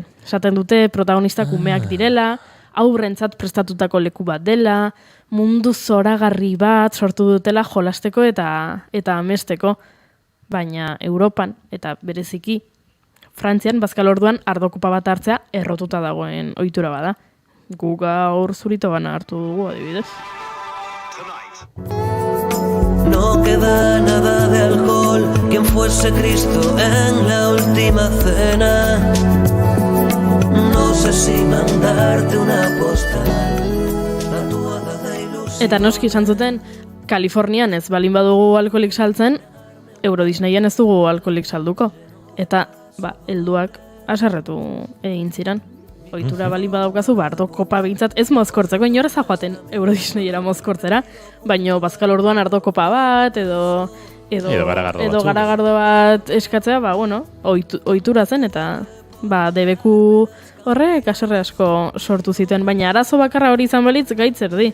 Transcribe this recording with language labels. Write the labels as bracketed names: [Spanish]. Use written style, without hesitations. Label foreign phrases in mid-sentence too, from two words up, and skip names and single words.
[Basque] Esaten dute protagonistak umeak direla, aurrentzat prestatutako leku bat dela, mundu zoragarri bat sortu dutela jolasteko eta amesteko, baina Europan eta bereziki Frantzian bazkal orduan ardokopa bat hartzea errotuta dagoen ohitura bada. Gu gaur zurito bana hartu dugu adibidez. [Spanish] No queda nada de alcohol, quien fuese Cristo en la última cena. No sé si mandarte una postal tatuada de ilusión. [Basque] Eta noski izan zuten, Kalifornian ez balin badugu alkoholik saltzen, Euro Disneyen ez dugu alkoholik salduko. Eta, helduak haserretu egin ziren. Ohitura balin badaukazu, ardo kopa behintzat ez mozkortzeko, inorez joaten Euro Disneyera mozkortzera, baino bazkal orduan ardo kopa bat, edo garagardo bat eskatzea, ohitura zen, eta debeku horrek haserre asko sortu zituen, baina arazo bakarra hori izan balitz gaitzer di.